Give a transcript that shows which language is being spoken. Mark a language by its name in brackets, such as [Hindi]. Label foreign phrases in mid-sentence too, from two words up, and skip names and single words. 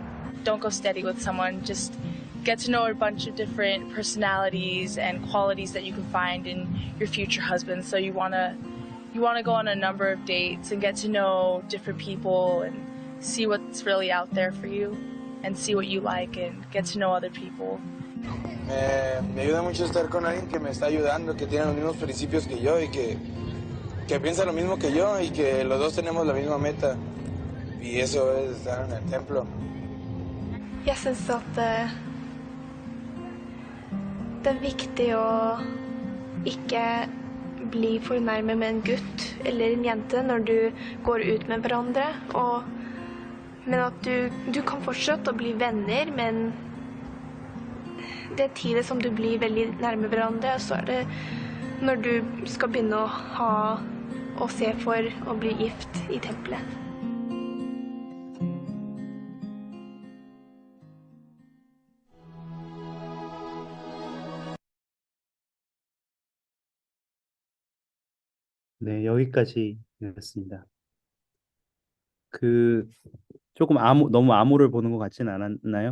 [English] Don't go steady with someone. Just get to know a bunch of different personalities and qualities that you can find in your future husband. So you want to go on a number of dates and get to know different people and see what's really out there for you and see what you like and get to know other people. [Spanish] Me ayuda mucho estar con alguien que me está ayudando, que tiene los mismos principios que yo y que piensa lo mismo que yo y que los dos tenemos la misma meta. Y eso es estar en el templo. [Norwegian] Jeg synes at det er viktig å ikke bli for nærme med en gutt eller en jente når du går ut med hverandre. Men at du kan fortsette å bli venner, men det tider som du blir veldig nærme hverandre, så det når du skal begynne å se for å bli gift i tempelet. [Korean] 네, 여기까지였습니다. 조금 너무 암호를 보는 것 같진 않았나요?